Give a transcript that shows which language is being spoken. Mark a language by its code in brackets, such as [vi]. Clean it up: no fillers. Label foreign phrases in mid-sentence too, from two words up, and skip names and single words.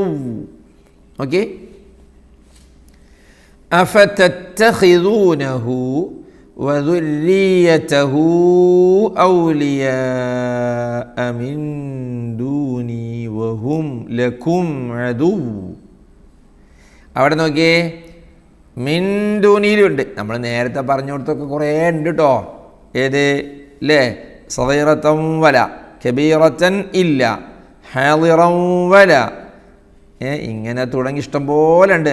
[en] Okay. [ar] أفتتخذونه وذريته أولياء من دوني وهم لكم عدو. [ml] അവിടെ നോക്കിയേ, മിൻ ദൂനിയിലുണ്ട്. നമ്മൾ നേരത്തെ പറഞ്ഞു കൊടുത്തൊക്കെ കുറേ ഉണ്ട് കേട്ടോ. ഏത് അല്ലേ? [ar] صغيرة ولا كبيرة إلا حاضرا ولا, [ml] ഇങ്ങനെ തുടങ്ങി ഇഷ്ടം പോലെ ഉണ്ട്.